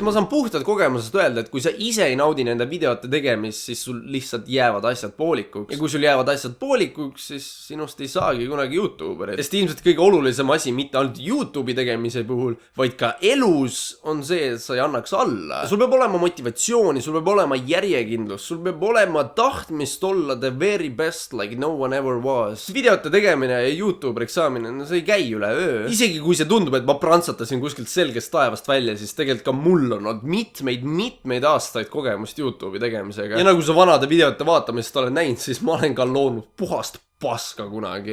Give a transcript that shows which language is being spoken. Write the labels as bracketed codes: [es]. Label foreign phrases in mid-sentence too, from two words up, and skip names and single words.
[et] Ma saan puhtalt kogemusest öelda, et kui sa ise ei naudi nende videote tegemist, siis sul lihtsalt jäävad asjad poolikuks. Ja kui sul jäävad asjad poolikuks, siis sinust ei saagi kunagi YouTuberit. Sest ilmselt kõige olulisem asi mitte ainult YouTube'i tegemise puhul, vaid ka elus on see, et sa ei annaks alla. Sul peab olema motivatsiooni, sul peab olema järjekindlus, sul peab olema tahtmist olla [en] the very best like no one ever was. [et] Videote tegemine ja YouTuberiks saamine, no see ei käi üle öö. Isegi kui see tundub, et ma prantsatasin kuskilt selgest taevast välja, siis tegelikult ka mul on olnud mitmeid aastaid kogemust YouTube'i tegemisega. Ja nagu sa vanade videote vaatamist olen näinud, siis ma olen ka loonud puhast paska kunagi.